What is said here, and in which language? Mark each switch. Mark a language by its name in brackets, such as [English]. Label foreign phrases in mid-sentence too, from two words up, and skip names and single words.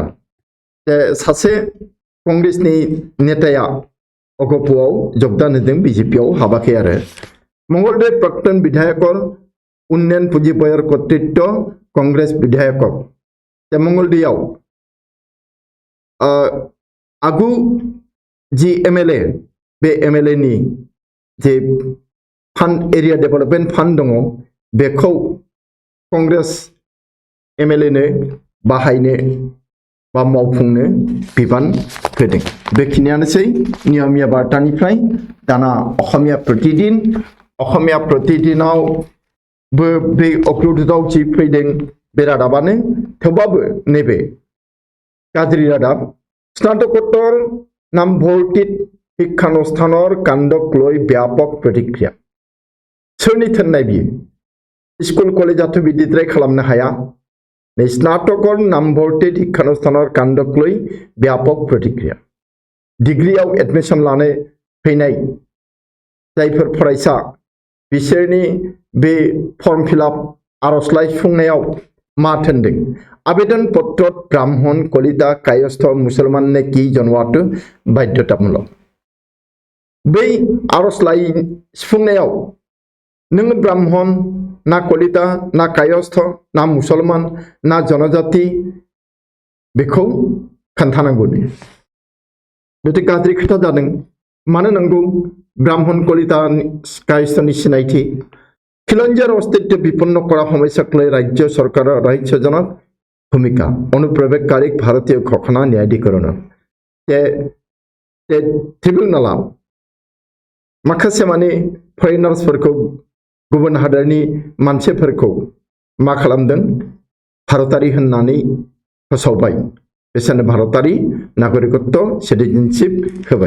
[Bodo] सासे कंग्रेसनि नेताया अगपआव जगदान होदों, बीजेपीआव हाबाखै आरो। [Assamese] মঙ্গলদৈ প্ৰাক্তন বিধায়কৰ উন্নয়ন পুঁজিৰ কৰ্তৃত্ব কংগ্ৰেছ বিধায়ক [Bodo] मंगलदैयाव आगु जी एमएलए बे एमएलए नि जे फंड [English] area development fund [Bodo] दङ बेखौ कांग्रेस एमएलए नो बाहायनो बा मावफुंनो बिबान होदों। बेखिनियानोसै नियमिया बार्तानिफ्राय। दाना अखमिया प्रतिदिनाव बे अग्रदूतआव जि फैदों बे रादाबानो। थेवबाबो नैबे गाज्रि रादाब [Assamese] স্নাতকোত্তৰ নামভৰ্তিত শিক্ষানুষ্ঠানৰ কাণ্ডক লৈ ব্যাপক প্ৰতিক্ৰিয়া। [Bodo] सोरनि थोननाय बियो? स्कुल कलेजाथ' बिदिद्राय खालामनो हाया। [Assamese] স্নাতকৰ নামভৰ্তিত শিক্ষানুষ্ঠানৰ কাণ্ডক লৈ ব্যাপক প্ৰতিক্ৰিয়া। [Bodo] डिग्रीआव एडमिशन लानो फैनाय जायफोर फरायसा बिसोरनि बे [English] form fill up [Bodo] आर'जलाइ सुफुंनायाव मा थोनदों? [Assamese] আবেদন পত্ৰত ব্ৰাহ্মণ কলিতা কায়স্থ মুছলমান নে কি জনোৱাটো বাধ্যতামূলক। [Bodo] बै आर'जलाइ सुफुंनायाव नों ब्राह्मण ना कलिता ना कायस्थ ना मुसलमान ना जनजाति बेखौ खोन्थानांगौनो। बेथ' गाज्रि खोथा जादों। मानो नांगौ ब्राह्मण कलिता कायस्थनि सिनायथि? [Assamese] খিলঞ্জীয়াৰ অস্তিত্ব বিপন্ন কৰা সমস্যাক লৈ ৰাজ্য চৰকাৰৰ ৰহস্যজনক ভূমিকা। অনুপ্ৰৱেশকাৰীক ভাৰতীয় ঘোষণা ন্যায়াধিকৰণৰ [Bodo] ट्रिब्यूनला माखासे माने फरेनार्सफोरखौ गुबुन हादरनि मानसिफोरखौ मा खालामदों? भारतारि होननानै फोसावबाय। बिसोरनो भारतारि नागरिकत्व सिटिजेनशिप होबाय।